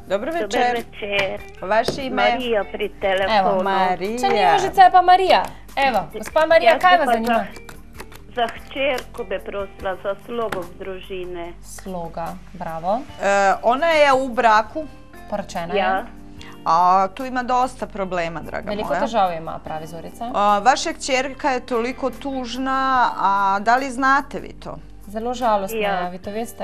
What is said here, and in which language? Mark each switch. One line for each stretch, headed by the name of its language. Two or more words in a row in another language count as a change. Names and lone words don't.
Slovenian: Dobro
Croatian: Dobar večer.
Slovenian: večer. Vaše ime? Marija pri telefonu.
Croatian: Evo, Marija.
Slovenian: Če ni Jožica, je pa Marija. Evo, gospa Marija, kaj vas zanima?
Croatian: Za hčerku bi prosila za slogo v družine.
Slovenian: Sloga, bravo.
Croatian: Ona je u braku,
Slovenian: Poročena je. Ja.
Croatian: a tu ima dosta problema, draga
Slovenian: Veliko
Croatian: moja.
Slovenian: težav ima, pravi Zorica.
Croatian: Vaša kćerka je toliko tužna, a da li znate vi to?
Slovenian: Zelo žalostna
Croatian: Ja.
Slovenian: je, vi to veste?